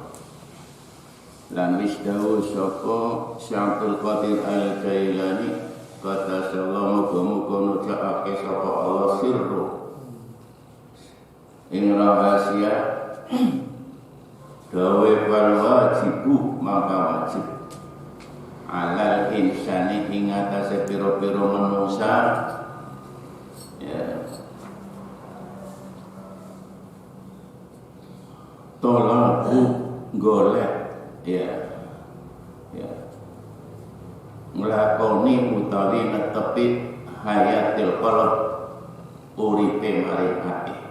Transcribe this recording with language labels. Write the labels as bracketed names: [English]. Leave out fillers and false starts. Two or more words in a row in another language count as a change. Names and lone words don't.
[Javanese] Lan wis dawuh sapa Sy'abul Qadir Al-Jailani qaddasallahu muga-muga nujakake sapa Allah sirru ing rahasia dawe [Arabic] wal wajibu [Javanese] maka wajib [Arabic] alal insani [Javanese] ing atase pira-pira manusa ya tolong golek ya nglakoni utawi netepi [Arabic] hayatil qalb [Javanese] uripe maring ati